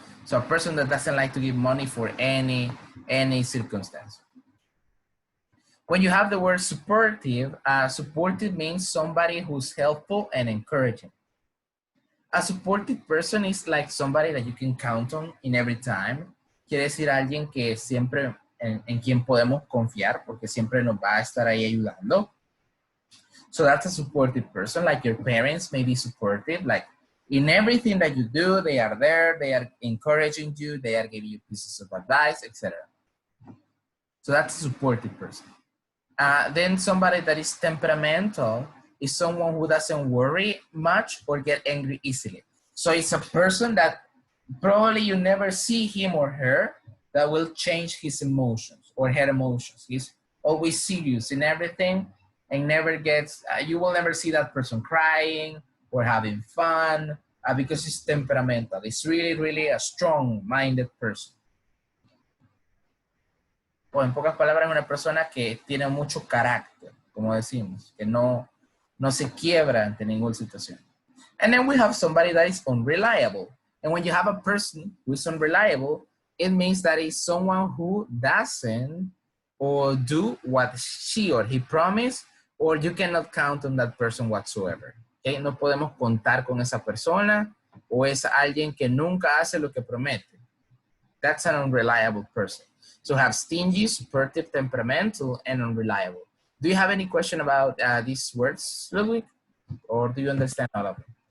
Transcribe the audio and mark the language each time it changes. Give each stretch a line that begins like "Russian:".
English: So a person that doesn't like to give money for any circumstance. When you have the word supportive, supportive means somebody who's helpful and encouraging. A supportive person is like somebody that you can count on in every time.
Spanish: Quiere decir alguien que siempre en quien podemos confiar porque siempre nos va a estar ahí ayudando.
English: So that's a supportive person. Like your parents may be supportive. Like in everything that you do, they are there. They are encouraging you. They are giving you pieces of advice, etc. So that's a supportive person. Then somebody that is temperamental is someone who doesn't worry much or get angry easily. So it's a person that probably you never see him or her that will change his emotions or her emotions. He's always serious in everything and never gets, you will never see that person crying or having fun because he's temperamental. It's really, really a strong-minded person.
Spanish: O en pocas palabras, una persona que tiene mucho carácter, como decimos, que no se quiebra ante ninguna situación.
English: And then we have somebody that is unreliable. And when you have a person who is unreliable, it means that it's someone who doesn't or do what she or he promised, or you cannot count on that person whatsoever. Okay?
Spanish: No podemos contar con esa persona, o es alguien que nunca hace lo que promete.
English: That's an unreliable person. So have stingy, supportive, temperamental, and unreliable. Do you have any question about these words, Ludwig? Or do you understand all of them?